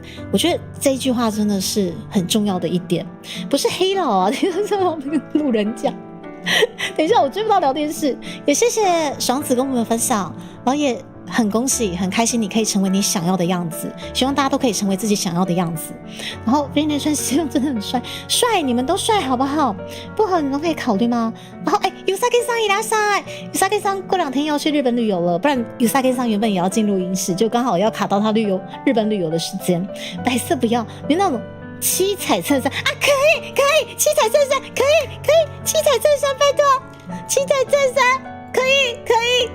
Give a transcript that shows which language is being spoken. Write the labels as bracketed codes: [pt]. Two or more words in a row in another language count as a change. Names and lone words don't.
[zh] 我觉得这一句话真的是很重要的一点，不是黑佬啊，听到这种路人讲， 等一下，我追不到聊天室。也谢谢爽子跟我们分享，然后也很恭喜，很开心你可以成为你想要的样子。希望大家都可以成为自己想要的样子。然后飞年川希望真的很帅，帅你们都帅好不好？不好你们都可以考虑吗？然后Yusaki 桑いらっしゃい ，Yusaki 桑过2天要去日本旅游了，不然 Yusaki 桑原本也要进录音室，就刚好要卡到他日本旅游的时间。白色不要，有那种七彩衬衫啊，可以，七彩衬衫可以，七彩衬衫拜托，七彩衬衫可以。